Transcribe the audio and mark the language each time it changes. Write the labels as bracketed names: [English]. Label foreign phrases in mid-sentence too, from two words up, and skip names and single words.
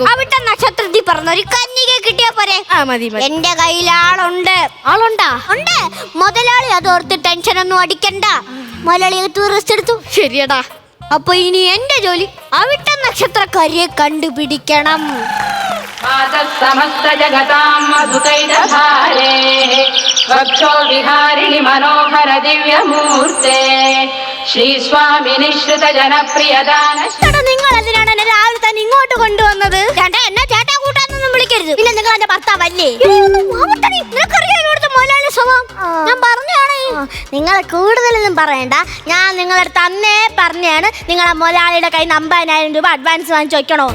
[Malayalam] അവിട്ട നക്ഷത്രത്തിൽ പറഞ്ഞ ഒരു കന്യക കിട്ടിയാ പോരെ? മതി. എന്റെ കയ്യിൽ ആളുണ്ട്. ആളുണ്ടാ? ഉണ്ട്. മുതലാളി അതോർത്ത് ടെൻഷനൊന്നും അടിക്കണ്ട. മുതലാളി റെസ്റ്റ് എടുത്തു. ശരിയടാ. അപ്പൊ ഇനി എന്റെ ജോലി അവിട്ട നക്ഷത്രക്കാരിയെ കണ്ടുപിടിക്കണം. [Sanskrit] समस्त जगतां मधुकैटभारे वक्षो विहारिणि मनोहर दिव्यमूर्ते श्रीस्वामि निश्रित जनप्रियदान. [Malayalam] നിങ്ങൾ എന്തിനാണ് എന്നെ രാവിലെ തന്നെ ഇങ്ങോട്ട് കൊണ്ടുവന്നത്? ചേട്ടാ, എന്നെ ചേട്ടാ കൂട്ടാന്നൊന്നും വിളിക്കരുത്. പിന്നെ നിങ്ങൾ എന്റെ ഭർത്താവല്ലേ? നിനക്കറിയാം ഇവിടുത്തെ മുതലാളി സ്വഭാവം. ഞാൻ പറഞ്ഞാണ്. നിങ്ങൾ കൂടുതലൊന്നും പറയണ്ട. ഞാൻ നിങ്ങളടുത്ത് അന്നേ പറഞ്ഞാണ് നിങ്ങളെ മുതലാളിയുടെ കയ്യിൽ 50,000 രൂപ അഡ്വാൻസ് വാങ്ങിച്ചു വെക്കണോ.